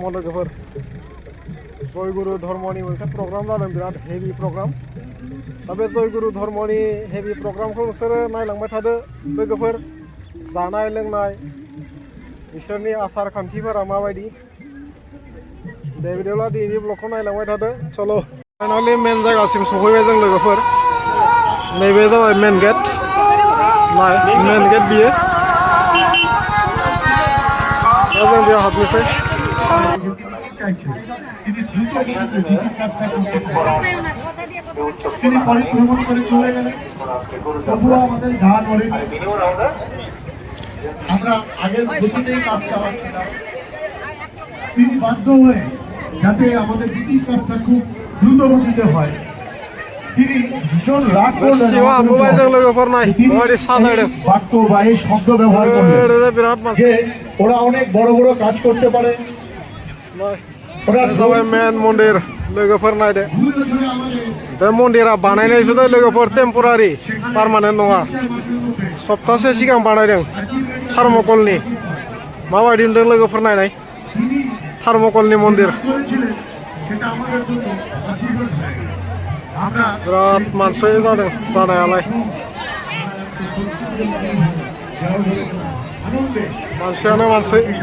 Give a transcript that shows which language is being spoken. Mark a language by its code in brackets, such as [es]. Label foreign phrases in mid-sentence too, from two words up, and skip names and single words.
[brx] लोगोफोर जयगुरु धर्मनि मोनसे प्रग्राम जादों बिराद हेभि प्रग्राम दा बे जयगुरु धर्मनि हेभि प्रग्रामखौ नोंसोरो नायलांबाय थादो लोगोफोर जानाय लोंनाय बिसोरनि आसार खान्थिफोरा माबायदि दे बिदिब्ला दिनैनि ब्लगखौ नायलांबाय थादो चलो फाइनालि मेन जायगासिम सफैबाय जों लोगोफोर नैबे जाबाय [en] main gate main gate [brx] बियो जों बेयाव हाबनोसै [bn] তিনি পরিভ্রমণ করে চলে গেলেন তবুও আমাদের গান আমরা আগের গতিতেই কাজ চালাচ্ছিলাম তিনি বাধ্য হয়ে যাতে আমাদের দ্বিতীয় কাজটা খুব দ্রুত গতিতে হয় তিনি ভীষণ রাগ করলেন বাক্য বা এই শব্দ ব্যবহার করলেন যে ওরা অনেক বড় বড় কাজ করতে পারে [brx] मेन मन्दिर लोगोफोर नायदो बे मन्दिरा बानायनायसो दै लोगोफोर [en] temporary permanent [brx] नङा सप्तासे सिगां बानायदों थार्मकलनि माबायदि नुदों लोगोफोर नायनाय थार्मकलनि मन्दिर बिराद मानसि जादों जानायालाय मानसियानो मानसि